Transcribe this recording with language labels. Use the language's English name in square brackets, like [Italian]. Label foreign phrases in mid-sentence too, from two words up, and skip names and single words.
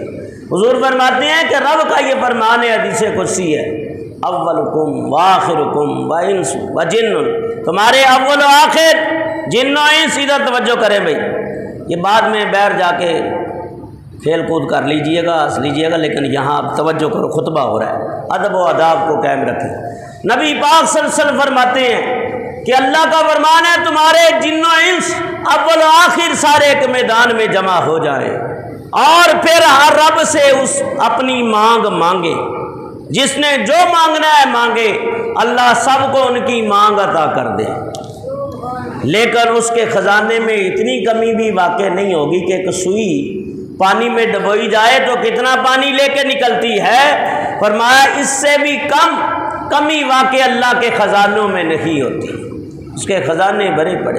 [Urdu] حضور فرماتے ہیں کہ رب کا یہ فرمان ہے، حدیث قدسی ہے، [Arabic] اولکم وآخرکم وانس وجن، [Urdu] تمہارے اول و آخر جن و انس، ادھر توجہ کریں بھائی، یہ بعد میں بیٹھ جا کے کھیل کود کر لیجئے گا، ہنس لیجئے گا، لیکن یہاں آپ توجہ کرو، خطبہ ہو رہا ہے، ادب و آداب کو قائم رکھیں۔ نبی پاک صلی اللہ علیہ وسلم فرماتے ہیں کہ اللہ کا فرمان ہے تمہارے جن و انس اول و آخر سارے ایک میدان میں جمع ہو جائیں اور پھر ہر رب سے اس اپنی مانگ مانگے، جس نے جو مانگنا ہے مانگے، اللہ سب کو ان کی مانگ عطا کر دے، لیکن اس کے خزانے میں اتنی کمی بھی واقع نہیں ہوگی کہ ایک سوئی پانی میں ڈبوئی جائے تو کتنا پانی لے کے نکلتی ہے، فرمایا اس سے بھی کمی واقع اللہ کے خزانوں میں نہیں ہوتی، اس کے خزانے بھرے پڑے۔